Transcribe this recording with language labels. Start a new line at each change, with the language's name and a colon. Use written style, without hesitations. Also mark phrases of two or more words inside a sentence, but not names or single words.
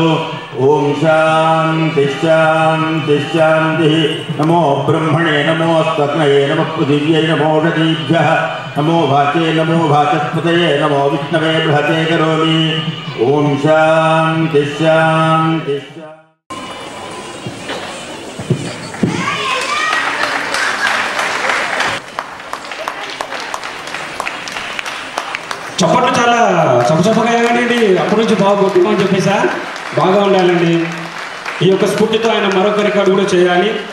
Sanskrit: ओम शांति शांति शांति। नमो ब्रह्मणे नमो अस्त्वग्नये नमः पृथिव्यै नमो षडीभ्यः नमो वाचे नमो वाचस्पतये नमो विष्णवे बृहते करोमि। ओम शांति शांति शांति।
Telugu: చప్పట్లు చాలా చప్పచప్పగా ఏమండి అప్పటి నుంచి బాగా కొట్టుకోమని చెప్పేసా బాగా ఉండాలండి. ఈ యొక్క స్ఫూర్తితో ఆయన మరొక రికార్డు కూడా చేయాలి.